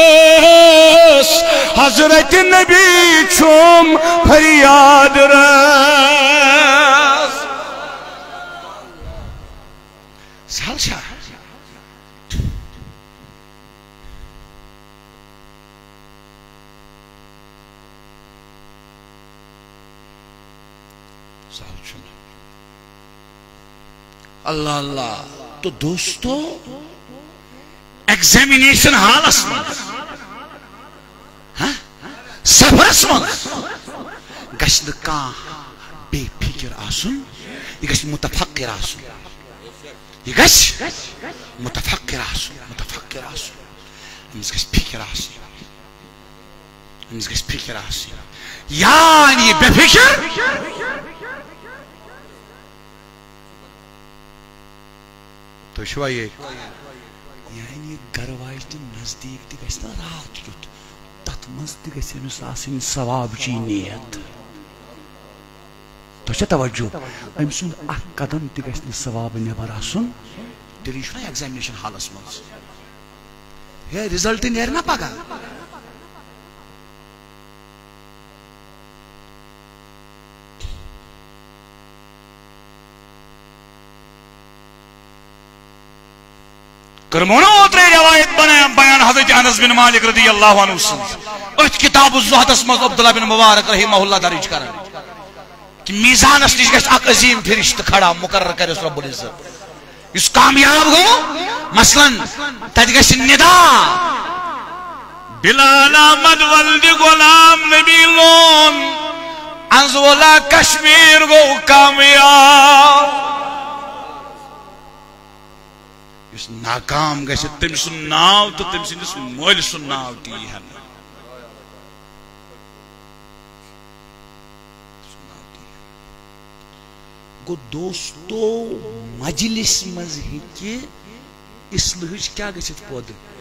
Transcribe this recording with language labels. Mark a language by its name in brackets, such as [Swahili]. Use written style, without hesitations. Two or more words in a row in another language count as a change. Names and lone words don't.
[Kashmiri] حضرت نبی چھُم فریاد رس سہل چھا اللہ اللہ تو دوستو ایگزامینیشن حالس من سفرس من گژھِ نہٕ کانٛہہ بے فکر آسُن یہ گژھِ متفکر آسُن یہ گژھِ متفکر آسُن أمِس گژھِ فکر آسٕنۍ أمِس گژھِ فکر آسٕنۍ یعنی بے فکر تو شو یہ یعنی گھر واجن نزدیک تہ گژھِ نہ رات کیُتھ تتھ منٛز تہ گژھِ أمِس آسٕنۍ ثوابچی نیت تو چھا توجہ أمۍ سُنٛد اکھ قدم تہ گژھِ نہٕ ثواب نٮ۪بر آسُن تیٚلہِ چھُنہ ایگزامینیشن حالس منٛز ہے رِزلٹ نیرِ نا پگاہ کرمونا اوترے روایت بیان حضرت انس بن مالک [Arabic] رضی اللہ عنہ [Kashmiri] ات کتاب الزہد اسمز عبداللہ بن مبارک [Arabic] رحمہ اللہ [Kashmiri] درج کرن کہ میزانس نش گژھِ اکھ عظیم فرشتہ کھڑا مقرر کرس [Arabic] رب العزت [Kashmiri] اس کامیاب گو مثلا تت گژھِ ندا بلال احمد ولد غلام نبی لون انزولا کشمیر گو کامیاب اس ناکام گژھِ تٔمۍ سُنٛد ناو تہٕ تٔمۍ سٕنٛدِس مٲلۍ سُنٛد ناو تہِ یی ہن گو دوستو مجلس منٛز ہیٚکہِ اصلحٕچ کیٛاہ گٔژھِتھ پٲدٕ